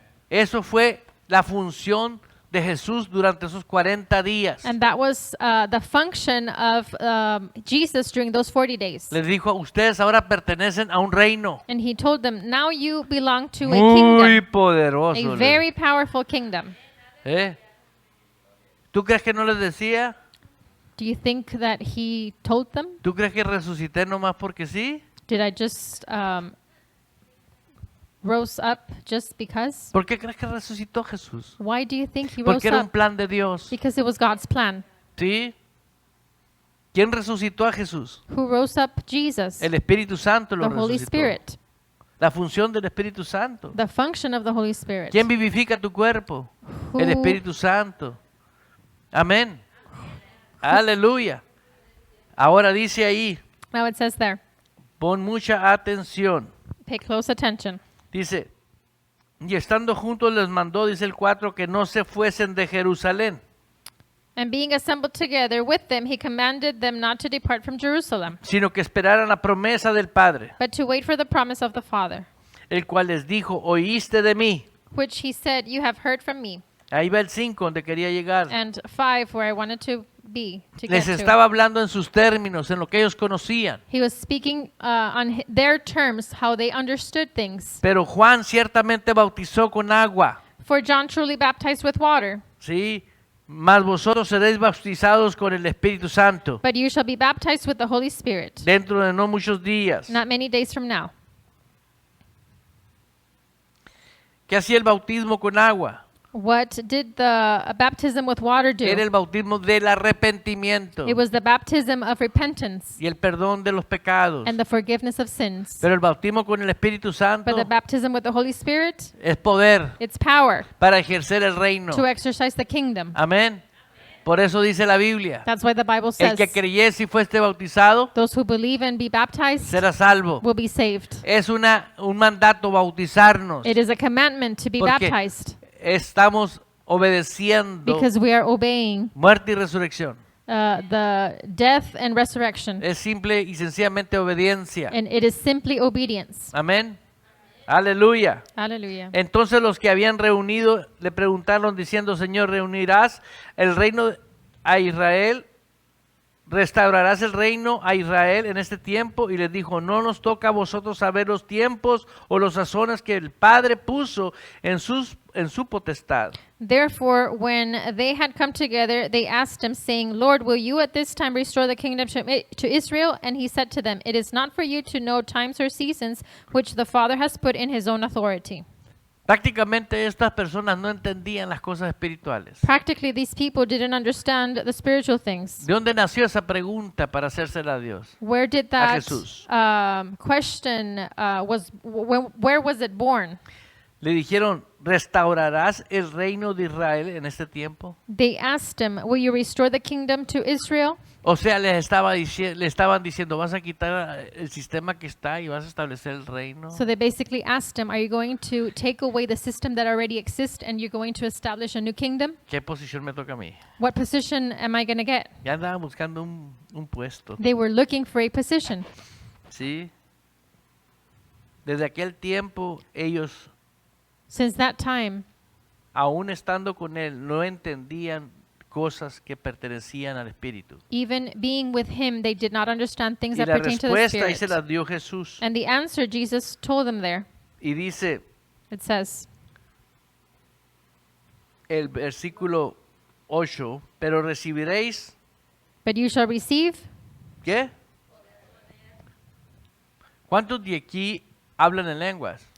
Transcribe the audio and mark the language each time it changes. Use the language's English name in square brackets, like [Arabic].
[Spanish] Eso fue la función de Jesús durante esos 40 días. [English] And that was the function of Jesus during those 40 days. [Spanish] Les dijo, ustedes ahora pertenecen a un reino [English] And he told them, now you belong to a [Spanish] muy [English] kingdom, [Spanish] poderoso. a les [English] very powerful kingdom. ¿Eh? [Spanish] ¿Tú crees que no les decía? [English] Do you think that he told them? [Spanish] ¿Tú crees que resucité nomás porque sí? [English] Did I just rose up just because? [Spanish] ¿Por qué crees que resucitó Jesús? [English] Why do you think he rose [Spanish] Porque era un [English] up? [Spanish] plan de Dios. [English] Because it was God's plan. [Spanish] ¿Sí? ¿Quién resucitó a Jesús? [English] Who rose up Jesus? [Spanish] El Espíritu Santo lo [English] The Holy [Spanish] resucitó. [English] Spirit. [Spanish] La función del Espíritu Santo. [English] The function of the Holy Spirit. [Spanish] ¿Quién vivifica tu cuerpo? El [English] Who- [Spanish] Espíritu Santo. Amén. Aleluya. Ahora dice ahí, [English] Now it says there, [Spanish] pon mucha atención. [English] pay close attention. [Spanish] Dice, y estando juntos les mandó, dice el 4, que no se fuesen de Jerusalén, [English] And being assembled together with them, he commanded them not to depart from Jerusalem, [Spanish] sino que esperaran la promesa del Padre, [English] but to wait for the promise of the Father, [Spanish] el cual les dijo, oíste de mí. [English] which he said, you have heard from me. [Spanish] Ahí va el 5 donde quería llegar. [English] And 5, where I wanted to be, to get [Spanish] Les [English] to. [Spanish] estaba hablando en sus términos, en lo que ellos conocían. [English] He was speaking on their terms, how they understood things. [Spanish] Pero Juan ciertamente bautizó con agua, [English] For John truly baptized with water, [Spanish] ¿sí? Mas vosotros seréis bautizados con el Espíritu Santo [English] but you shall be baptized with the Holy Spirit, [Spanish] dentro de no muchos días. [English] not many days from now. [Spanish] ¿Qué hacía el bautismo con agua? [English] What did the baptism with water [Spanish] Era [English] do? [Spanish] el bautismo del arrepentimiento [English] It was the baptism of repentance [Spanish] y el perdón de los pecados. [English] and the forgiveness of sins. [Spanish] Pero el bautismo con el Espíritu Santo [English] But the baptism with the Holy Spirit, [Spanish] es poder [English] it's power [Spanish] para ejercer el reino. [English] to exercise the kingdom. [Spanish] Amén. Por eso dice la Biblia, [English] That's why the Bible [Spanish] el [English] says [Spanish] que creyese y fueste bautizado [English] those who believe and be baptized [Spanish] será salvo. [English] will be saved. [Spanish] Es un mandato bautizarnos. [English] It is a commandment to be [Spanish] Porque [English] baptized [Spanish] estamos obedeciendo [English] because we are obeying [Spanish] muerte y resurrección. [English] the death and resurrection. [Spanish] Es simple y sencillamente obediencia. [English] And it is simply obedience. [Spanish] Amén. Aleluya. [English] Hallelujah. [Spanish] Entonces los que habían reunido le preguntaron diciendo, Señor, ¿reunirás el reino a Israel? ¿Restaurarás el reino a Israel en este tiempo? Y les dijo, no nos toca a vosotros saber los tiempos o los sazones que el Padre puso en su potestad. [English] Therefore, when they had come together, they asked him, saying, Lord, will you at this time restore the kingdom to Israel? And he said to them, it is not for you to know times or seasons which the Father has put in his own authority. [Spanish] Prácticamente estas personas no entendían las cosas espirituales. [English] Practically, these people didn't understand the spiritual things. [Spanish] ¿De dónde nació esa pregunta para hacérsela a Dios? [English] Where did that [Spanish] Jesús. [English] question where was it born? [Spanish] Le dijeron, ¿restaurarás el reino de Israel en este tiempo? [English] They asked him, will you restore the kingdom to Israel? [Spanish] O sea, le estaban diciendo, vas a quitar el sistema que está y vas a establecer el reino. [English] So they basically asked him, are you going to take away the system that already exists and you're going to establish a new kingdom? [Spanish] ¿Qué posición me toca a mí? [English] What position am I going to get? [Spanish] Ya andaban buscando un puesto, [English] They were looking for a position. [Spanish] ¿sí? Desde aquel tiempo ellos, [English] Since that time, [Spanish] aún estando con él, no entendían cosas que pertenecían al Espíritu. [English] even being with him, they did not understand things [Spanish] Y [English] that [Spanish] la [English] pertain to the [Spanish] respuesta ahí [English] Spirit. [Spanish] se las dio Jesús. [English] And the answer Jesus told them there, [Spanish] Y dice [English] it says, [Spanish] el versículo 8, pero recibiréis, [English] but you shall receive. [Spanish] ¿qué? ¿Cuántos de aquí hablan en lenguas?